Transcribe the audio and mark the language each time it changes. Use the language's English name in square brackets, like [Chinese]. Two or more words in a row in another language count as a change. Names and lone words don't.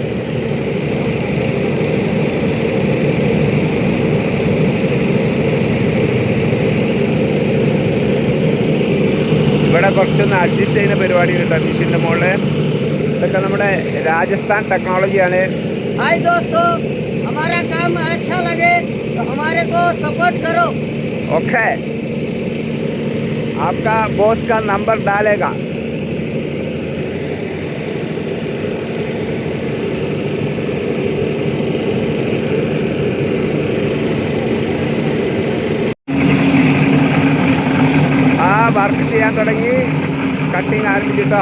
[Malayalam] ഇവിടെ കുറച്ചൊന്ന് അഡ്ജസ്റ്റ് ചെയ്യുന്ന പരിപാടി ഉണ്ട് മെഷീൻ്റെ മുകളിൽ. ഇതൊക്കെ നമ്മുടെ രാജസ്ഥാൻ ടെക്നോളജിയാണ്. [Hindi] हाय दोस्तों, हमारा काम अच्छा लगे तो हमारे को सपोर्ट करो. ओके, आपका बॉस का नंबर डालेगा. [Malayalam] വർക്ക് ചെയ്യാൻ തുടങ്ങി, കട്ടിങ് ആരംഭിച്ചിട്ടോ.